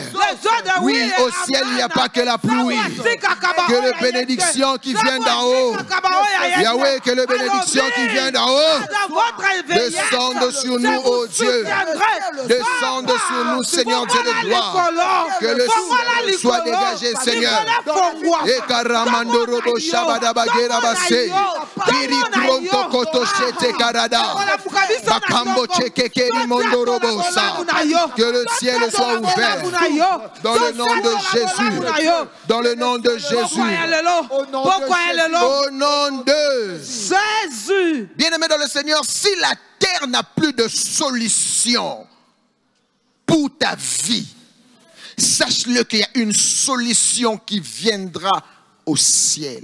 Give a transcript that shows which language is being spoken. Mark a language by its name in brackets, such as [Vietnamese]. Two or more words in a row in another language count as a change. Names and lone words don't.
[French] Oui, au ciel, il n'y a pas que la pluie. Que les bénédictions qui viennent d'en haut. Yahweh, que les bénédictions qui viennent d'en haut descendent sur nous, oh Dieu. Descendent sur nous, Seigneur Dieu de gloire. Que le ciel soit dégagé, Seigneur. Et Karamando Robo Shabada Bagera Basse. Kiri Kronto Koto Shete Karada. Que le ciel soit ouvert dans le nom de Jésus. Dans le nom de Jésus. Au nom de Jésus. Bien-aimé dans le Seigneur, si la terre n'a plus de solution pour ta vie, sache-le qu'il y a une solution qui viendra au ciel.